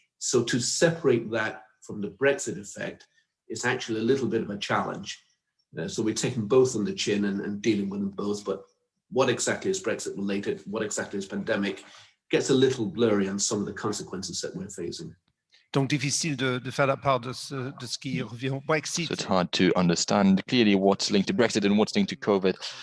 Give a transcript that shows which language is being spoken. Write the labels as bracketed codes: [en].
[en] So to separate that from the Brexit effect is actually a little bit of a challenge. So we're taking both on the chin and dealing with them both, but what exactly is Brexit related, what exactly is pandemic, gets a little blurry on some of the consequences that we're facing. [fr] Donc difficile de faire la part de ce qui revient au Brexit. [en] So it's hard to understand clearly what's linked to Brexit and what's linked to COVID.